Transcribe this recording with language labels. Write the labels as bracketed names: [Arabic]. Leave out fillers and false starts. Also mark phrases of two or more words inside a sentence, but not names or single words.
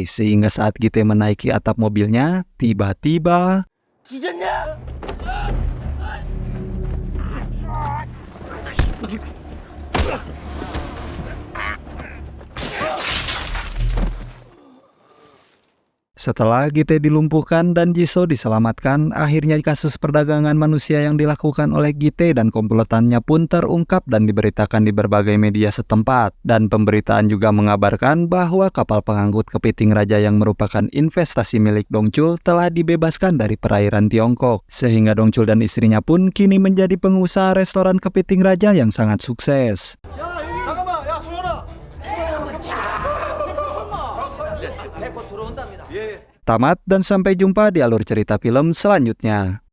[Indonesian] Sehingga saat Gite menaiki atap mobilnya, tiba-tiba setelah Gite dilumpuhkan dan Jisoo diselamatkan, akhirnya kasus perdagangan manusia yang dilakukan oleh Gite dan komplotannya pun terungkap dan diberitakan di berbagai media setempat. Dan pemberitaan juga mengabarkan bahwa kapal pengangkut kepiting raja yang merupakan investasi milik Dongchul telah dibebaskan dari perairan Tiongkok. Sehingga Dongchul dan istrinya pun kini menjadi pengusaha restoran kepiting raja yang sangat sukses. [Korean] 잠깐만, 야 소연아. 곧 들어온답니다. [Indonesian] Tamat dan sampai jumpa di alur cerita film selanjutnya.